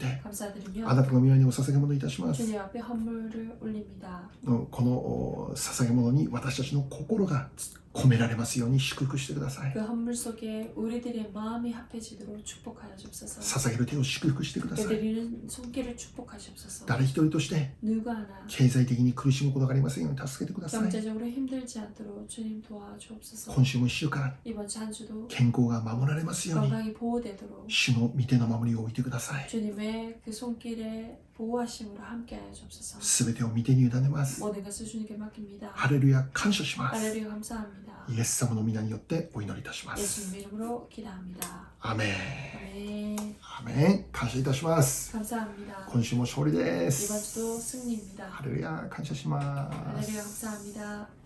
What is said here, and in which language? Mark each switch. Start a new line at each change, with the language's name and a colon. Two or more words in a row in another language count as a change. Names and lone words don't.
Korean: 감사드리며
Japanese: あなたの御前にお捧げ物いたします。
Korean: 주님 앞에 헌물을 올립니다.
Japanese: この捧げ物に私たちの心が込められますように祝福してください。
Korean: 그 헌물 속에 우리들의 마음이 합해지도록 축복하여 주옵소서.
Japanese: 捧げる手を祝福してください。
Korean: 드리는 손길을 축복하시옵소서.
Japanese: 誰一人として
Korean: 누구 하나
Japanese: 経済的に苦しむことがありませんように助けてください。
Korean: 경제적으로 힘들지 않도록 주님 도와주옵소서.
Japanese: 今週も1週間
Korean: 이번 주 한 주도
Japanese: 健康が守られますように
Korean: 건강이 보호되도록
Japanese: 主の御手の守りを置いてください。
Korean: 주님의 그 손길에 보호하심으로 함께하여 주옵소서.
Japanese: すべてを御手に委ねます。
Korean: 모든 것을 주님께 맡깁니다.
Japanese: ハレルヤ感謝します。
Korean: 할렐루야 감사합니다.
Japanese: イエス様の皆によってお祈りいたします。
Korean: 예수님의 이름으로 기도합니다.
Japanese: アメン。
Korean: 아멘.
Japanese: アメン。感謝いたします。
Korean: 감사합니다.
Japanese: 今週も勝利で
Korean: 이번
Japanese: す。
Korean: 주도 승리입니다.
Japanese: ハレルヤ感謝します。
Korean: 할렐루야 감사합니다.